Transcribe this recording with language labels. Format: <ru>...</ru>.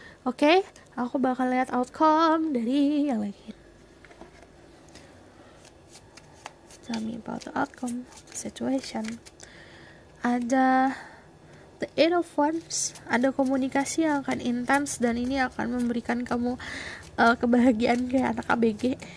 <id>Oke, aku bakal lihat outcome dari yang lain.</id> <en>Tell me about the outcome situation.</en> <id>Ada the Eight of Wands, ada komunikasi yang akan intens dan ini akan memberikan kamu kebahagiaan kayak anak ABG.</id>